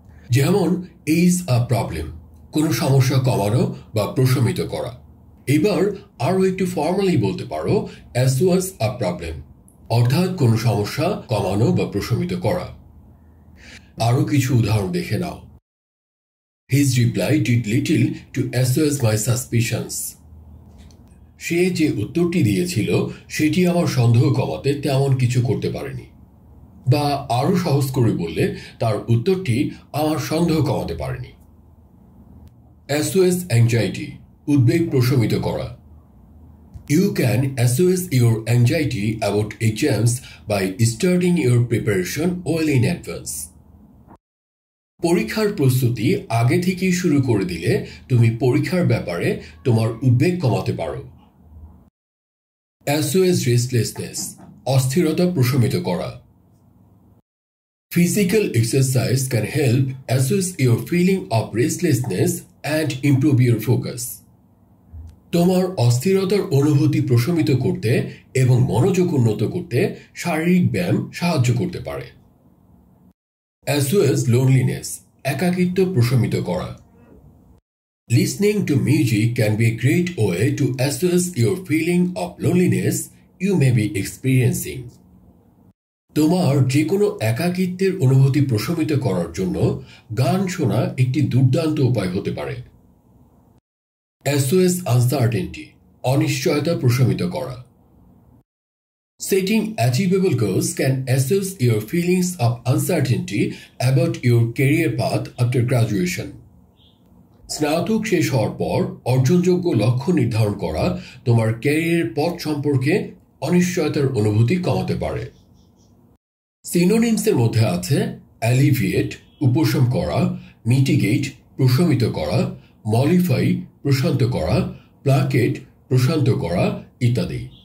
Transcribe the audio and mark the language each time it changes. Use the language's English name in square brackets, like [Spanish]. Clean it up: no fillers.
[Bangla] যেমন [English] ease a problem, [Bangla] কোনো সমস্যা কমানো বা প্রশমিত করা। এবার আরও একটু ফর্মালি বলতে পারো [English] assuage a problem, [Bangla] অর্থাৎ কোনো সমস্যা কমানো বা প্রশমিত করা। আরও কিছু উদাহরণ দেখে নাও। [English] His reply did little to assuage my suspicions. [Bangla] সে যে উত্তরটি দিয়েছিল সেটি আমার সন্দেহ কমাতে তেমন কিছু করতে পারেনি। বা আরও সহজ করে বললে তার উত্তরটি আমার সন্দেহ কমাতে পারেনি। [English] assuage anxiety, [Bangla] উদ্বেগ প্রশমিত করা। [English] You can assuage your anxiety about exams by starting your preparation well in advance. [Bangla] পরীক্ষার প্রস্তুতি আগে থেকেই শুরু করে দিলে তুমি পরীক্ষার ব্যাপারে তোমার উদ্বেগ কমাতে পারো। [English] assuage restlessness, [Bangla] অস্থিরতা প্রশমিত করা। [English] Physical exercise can help assuage your feeling of restlessness and improve your focus. [Bangla] তোমার অস্থিরতার অনুভূতি প্রশমিত করতে এবং মনোযোগ উন্নত করতে শারীরিক ব্যায়াম সাহায্য করতে পারে। [English] assuage loneliness, [Bangla] একাকিত্ব প্রশমিত করা। [English] Listening to music can be a great way to assuage your feeling of loneliness you may be experiencing. [Bangla] তোমার যে কোনো একাকিত্বের অনুভূতি প্রশমিত করার জন্য গান শোনা একটি দুর্দান্ত উপায় হতে পারে। [English] assuage uncertainty, [Bangla] অনিশ্চয়তা প্রশমিত করা। [English] Setting achievable goals can assuage your feelings of uncertainty about your career path after graduation. [Bangla] স্নাতক শেষ হওয়ার পর অর্জনযোগ্য লক্ষ্য নির্ধারণ করা তোমার ক্যারিয়ারের পথ সম্পর্কে অনিশ্চয়তার অনুভূতি কমাতে পারে। সিনোনিমসের মধ্যে আছে অ্যালিভিয়েট, উপশম করা, মিটিগেট, প্রশমিত করা, মডিফাই, প্রশান্ত করা, প্লাকেট, প্রশান্ত করা ইত্যাদি।